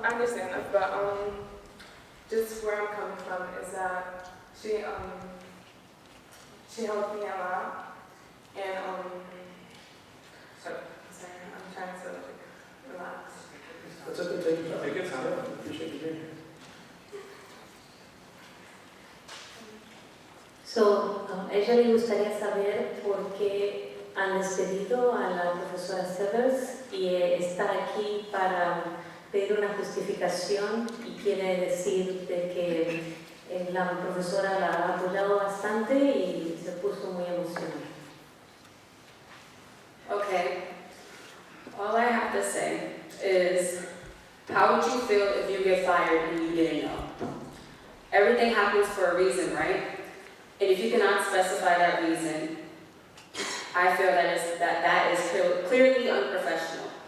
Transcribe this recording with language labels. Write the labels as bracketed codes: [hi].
[en] I understand that, but just where I'm coming from is that she helped me a lot, and sorry, I'm trying to relax. That's a good thing. Take your time. I appreciate you being here. [es] A ella le gustaría saber por qué han despedido a la profesora Severs y está aquí para pedir una justificación y quiere decir de que la profesora la ha apoyado bastante y se puso muy emocionada. [en] Okay, all I have to say is, how would you feel if you get fired and you didn't know? Everything happens for a reason, right? And if you cannot specify that reason, I feel that is clearly unprofessional.